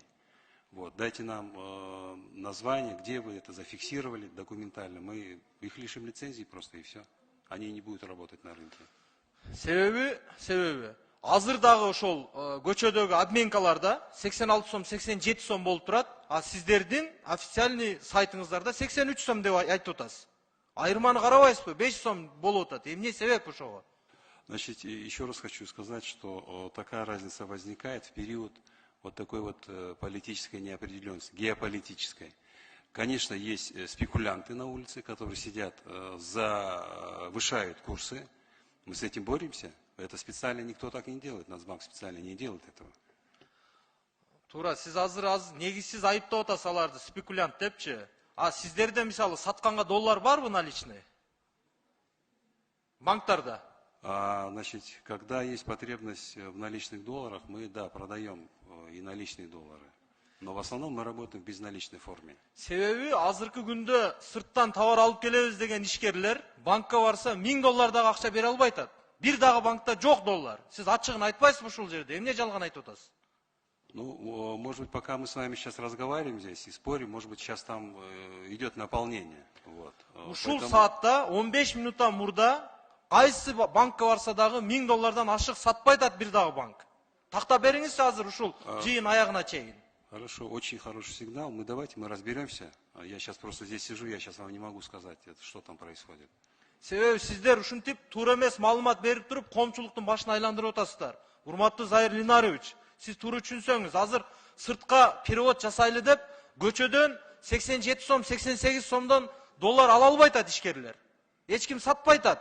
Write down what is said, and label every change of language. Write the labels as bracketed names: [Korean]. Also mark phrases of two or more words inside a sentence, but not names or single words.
[Russian] Вот, дайте нам название, где вы это зафиксировали документально, мы их лишим лицензии просто и все. Они не будут работать на рынке. [Kyrgyz] Себеби азыр дагы ошол көчөдөгү обменкаларда 86 сом, 87 сом болуп турат, а сиздердин официальный сайтыңыздарда 83 сом деп айтып атасыз. Айырманы карабайсызбы? 5 сом болуп атат. Эмне себеп ошого? [Russian] Значит, еще раз хочу сказать, что такая разница возникает в период вот такой вот политической неопределенности, геополитической. Конечно, есть спекулянты на улице, которые сидят, завышают курсы. Мы с этим боремся. Это специально никто так не делает. Нацбанк специально не делает этого. [Kyrgyz] Туура, сиз азыр негизсиз айыптап атасыз аларды спекулянт депчи. А сиздерде мисалы сатканга доллар барбы наличный? Банктарда? [Russian] Значит, когда есть потребность в наличных долларах, мы, да, продаем и наличные доллары. Но в основном мы работаем в безналичной форме. [Kyrgyz] Себеби азыркы күндө сырттан товар алып келебиз деген ишкерлер банкка барса 1000 доллар дагы акча бере албай атат. Бир дагы банкта жок доллар. Сиз ачыгын айтпайсызбы ушул жерде? Эмне жалган айтып атасыз? [Russian] Ну, может быть, пока мы с вами сейчас разговариваем здесь и спорим, может быть, сейчас там идет наполнение. Вот. [Kyrgyz] Ушул саатта 15 минуттан мурда кайсы банкка барса дагы 1000 доллардан ашык сатпай атат бир дагы банк. Такта бериңизчи азыр ушул жыйын аягына чейин. [Russian] Хорошо, очень хороший сигнал. Давайте мы разберемся. Я сейчас просто здесь сижу, я сейчас вам не могу сказать, что там происходит. [Kyrgyz] Себеби сиздер ушинтип туура эмес маалымат берип туруп, коомчулуктун башын айландырып атасыздар. Урматтуу Зайыр Линарович, сиз туура түшүнсөңүз, азыр сыртка перевод жасайлы деп, көчөдөн 87 сом, 88 сомдон доллар ала албай атат ишкерлер. Эч ким сатпай атат.